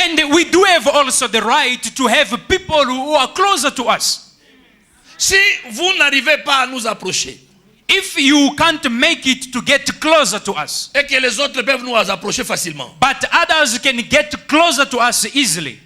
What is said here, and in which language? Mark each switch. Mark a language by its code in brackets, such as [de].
[en] And we do have also the right to have people who are closer to us. [fr] Si vous n'arrivez pas à nous approcher, [en] If you can't make it to get closer to us, [fr] et que les autres peuvent nous approcher facilement, [en] but others can get closer to us easily,